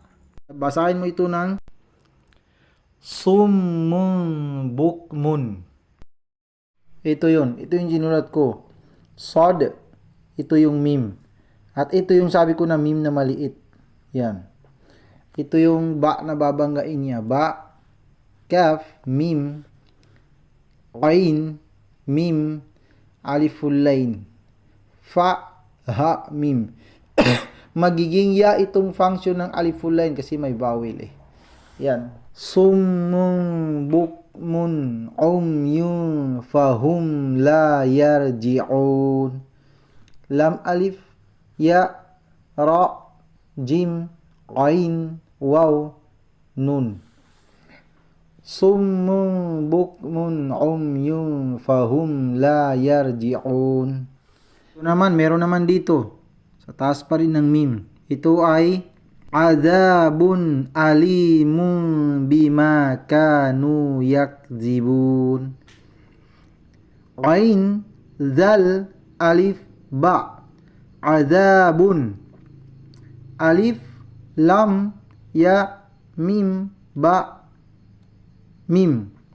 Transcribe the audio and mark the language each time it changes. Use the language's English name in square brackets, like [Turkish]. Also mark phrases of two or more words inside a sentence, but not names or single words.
[Filipino] Basahin mo ito ng [Arabic] صم بكم. [Filipino] Ito yun. Ito yung ginulat ko. Sod. Ito yung mim. At ito yung sabi ko na mim na maliit. Yan. Ito yung ba na babanggain niya. [Arabic] باء، كاف، ميم، عين، ميم، ألف لام. فاء، حاء، ميم. [Filipino] Magiging ya itong function ng aliful line kasi may vowel eh. Yan. [Arabic] صم بكم عمي فهم لا يرجعون. لام ألف، ياء، راء، جيم، عين، واو، نون. صم بكم عمي فهم لا يرجعون. [Filipino] Ito naman, meron naman dito. Sa taas pa rin ng mim. Ito ay [Arabic] عذاب أليم بما كانوا يكذبون. عين، ذال، ألف، باء. عذاب. ألف، لام، ياء، ميم، باء، ميم.